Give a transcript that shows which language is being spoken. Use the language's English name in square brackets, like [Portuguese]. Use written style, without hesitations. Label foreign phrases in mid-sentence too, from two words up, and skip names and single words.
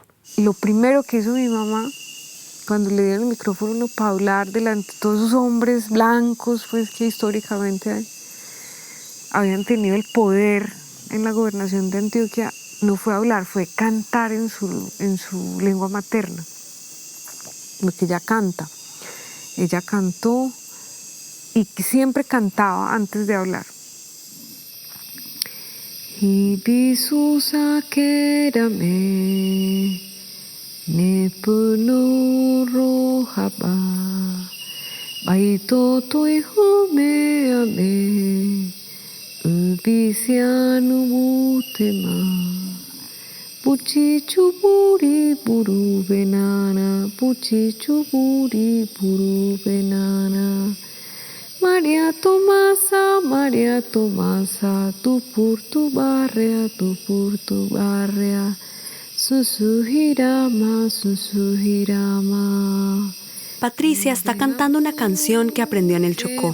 [Spanish] Lo primero que hizo mi mamá, cuando le dieron el micrófono para hablar delante de todos esos hombres blancos, pues que históricamente habían tenido el poder en la gobernación de Antioquia, no fue hablar, fue cantar en su lengua materna, lo que ella canta. Ella cantó y siempre cantaba antes de hablar. [Northern Emberá] Hibisusa kerame nepuno rojaba baito toi humeame ubisianu butema puchichuburi buru benana puchichuburi buru benana María Tomasa, [Spanish] tu por tu barria, [Northern Emberá] Susuhirama, Susuhirama. [Spanish] Patricia está cantando una canción que aprendió en el Chocó.